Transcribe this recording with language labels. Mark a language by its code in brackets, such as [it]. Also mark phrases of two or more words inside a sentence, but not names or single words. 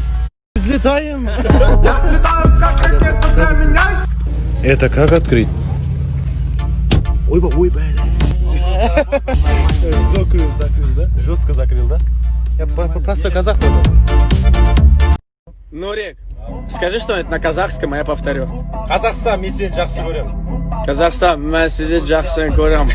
[ru] Взлетаем. Это как открыть? Ой, бля. Закрыл, да? Жестко закрыл, да? Я просто казах понял. Нурик, скажи что-нибудь на казахском, а я повторю. [kk] Казахстан, мен сені жақсы көрем. Казахстан, мен сізді жақсы көрем.